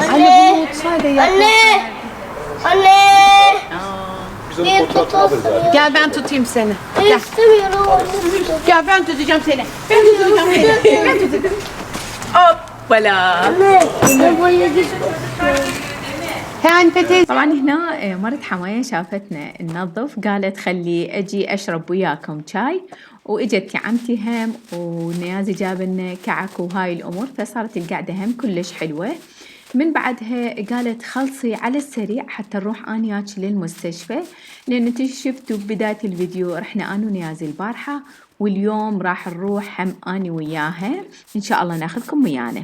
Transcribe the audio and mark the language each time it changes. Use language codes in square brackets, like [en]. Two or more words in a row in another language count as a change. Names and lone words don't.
[tr] Anne. Anne. Anne. Bir tutasın. Gel ben tutayım seni. İstemiyorum. Gel ben tutacağım seni. Ben tutacağım seni. Hoppala. Anne. Anne buraya git. He Hanife teyze. [ar] طبعا هنا مرت حماية شافتنا ننظف، قالت خلي أجي أشرب وياكم شاي، وإجت عمتي هم ونيازي جاب لنا كعك وهاي الأمور، فصارت القعدة هم كلش حلوة. من بعدها قالت خلصي على السريع حتى نروح أنا وياك للمستشفى، لأن انتو شفتوا ببداية الفيديو رحنا أنا ونيازي البارحة، واليوم راح نروح هم أنا وياها، إن شاء الله ناخذكم ويانا.